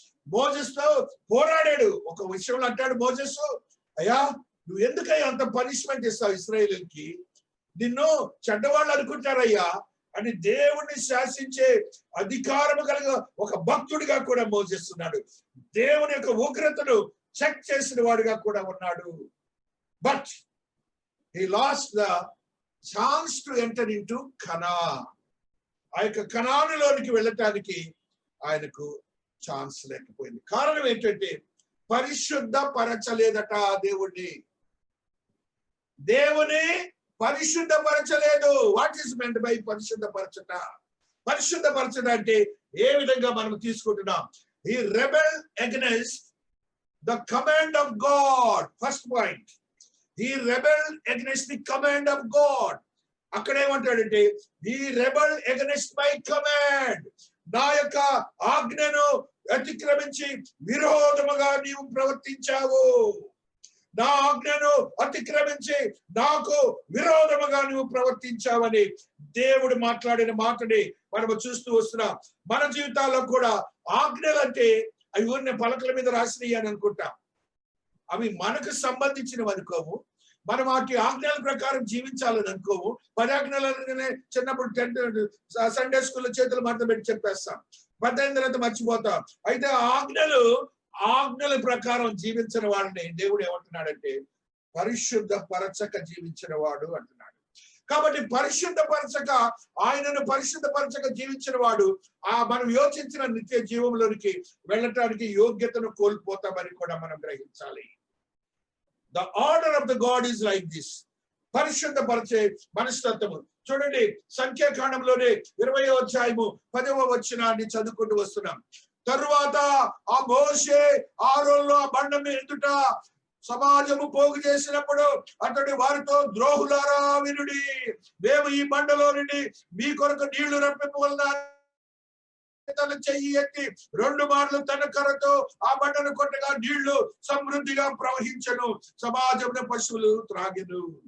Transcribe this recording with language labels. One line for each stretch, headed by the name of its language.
Telugu: Moses తో పోరాడాడు. ఒక విషయంలో అంటాడు మోసెస్, అయ్యా నువ్వు ఎందుకయ్యా అంత పనిష్మెంట్ ఇస్తావు ఇశ్రాయేలుకి, నిన్ను చెడ్డవాళ్ళు అనుకుంటారయ్యా అని దేవుణ్ణి శాసించే అధికారము కలిగ ఒక భక్తుడిగా కూడా మోసెస్ ఉన్నాడు. దేవుని యొక్క ఉగ్రతను చెక్ చేసిన వాడిగా కూడా ఉన్నాడు.
English: But he lost the chance to enter into Canaan.
Telugu: ఆ యొక్క కనానులోనికి వెళ్ళటానికి ఆయనకు ఛాన్స్ లేకపోయింది. కారణం ఏంటంటే పరిశుద్ధపరచలేదట దేవుణ్ణి. దేవుని పరిశుద్ధపరచలేదు.
English: what is meant by
Telugu: పరిశుద్ధపరచట? పరిశుద్ధపరచట అంటే ఏ విధంగా మనం తీసుకుంటున్నాం?
English: he rebelled against the command of God. First point, he rebelled against the command of God.
Telugu: అక్కడేమంటాడంటే
English: he rebelled against my command.
Telugu: నా యొక్క ఆజ్ఞను అతిక్రమించి విరోధముగా నీవు ప్రవర్తించావు. నా ఆజ్ఞను అతిక్రమించి నాకు విరోధముగా నువ్వు ప్రవర్తించావని దేవుడు మాట్లాడిన మాటని మనము చూస్తూ వస్తున్నాం. మన జీవితాల్లో కూడా ఆజ్ఞలు అంటే అవి ఊరిని పలకల మీద రాసినవి అని అనుకుంటాం. అవి మనకు సంబంధించినవి అనుకోము. మనం వాటి ఆజ్ఞల ప్రకారం జీవించాలని అనుకోము. 10 ఆజ్ఞలనే చిన్నప్పుడు 10th సండే స్కూల్లో చేతులు మడత పెట్టి చెప్పేస్తాం. 18 తర్వాత మర్చిపోతాం. అయితే ఆజ్ఞల ప్రకారం జీవించిన వాడిని దేవుడు ఏమంటున్నాడంటే పరిశుద్ధపరచక జీవించిన వాడు అంటున్నాడు. కాబట్టి పరిశుద్ధపరచక, ఆయనను పరిశుద్ధపరచక జీవించిన వాడు మనం యోచించిన నిత్య జీవంలోనికి వెళ్ళటానికి యోగ్యతను కోల్పోతామని కూడా మనం గ్రహించాలి.
English: The order of the God is like this.
Telugu: పరిశుద్ధపరిచే మనస్తత్వము చూడండి. సంఖ్యాకాండంలోనే 20వ అధ్యాయము 10వ వచనాన్ని చదువుకుంటూ వస్తున్నాం. తరువాత ఆ మోషే ఆరోనులో ఆ బండ ఎదుట సమాజము పోగు చేసినప్పుడు అతడు వారితో, ద్రోహులారా వినుడి, మేము ఈ బండలో నుండి మీ కొరకు నీళ్లు రప్పింపవలన తన చెయ్యి ఎత్తి 2 మార్లు తన కర్రతో ఆ బండను కొట్టగా నీళ్లు సమృద్ధిగా ప్రవహించను, సమాజంలో పశువులు త్రాగెను.